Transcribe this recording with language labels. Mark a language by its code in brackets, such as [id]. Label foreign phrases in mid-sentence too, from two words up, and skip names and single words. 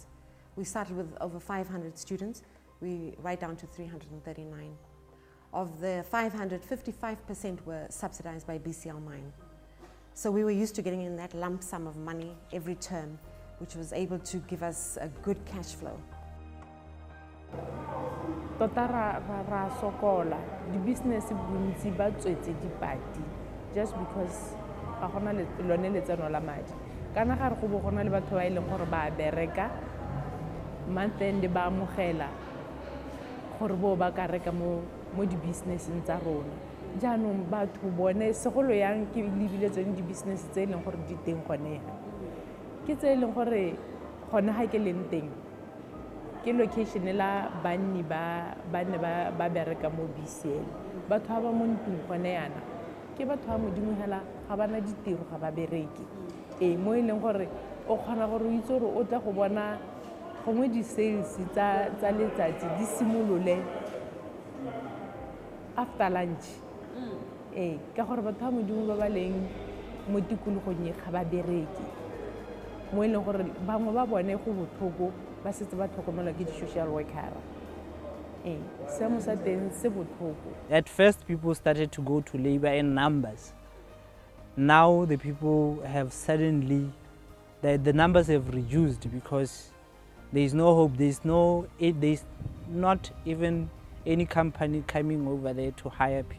[en] We started with over 500 students, right down to 339. Of the 500, 55% were subsidized by BCL mine. So we were used to getting in that lump sum of money every term, which was able to give us a good cash flow. [tn] Tota ra sokola di business bontsi ba tswetse dipati [en] just because [tn] ga gona lone letseno la madi kana ga re go bo gona le batho ba ile gore ba bereka month end ba amogela gore bo ba ka reka mo di business tsa rona jaanong batho bone segolo yang ke lebile tsone di business tse ile gore di teng gone ke tse ile gore gone ga ke leng teng ke location la banni ba bereka mo BCL batho ba mo ntlong gone yana ke batho ba modimo hela ga bana ditiro ga ba bereki mo ile gore o khona gore o itse gore o tla go bona gongwe di sales tsa letsatsi di simolole [en] after lunch. [tn] Ka gore batho ba modimo ba ba leng mo tikologong e ga ba bereke. Mo e leng gore bangwe ba bone go botlhoko ba setse ba tlhokomelwa ke di-social worker. Seemo sa teng se botlhoko. [en] At first, people started to go to labor in numbers. Now the people have suddenly, the numbers have reduced because there is no hope. There's not even any company coming over there to hire people.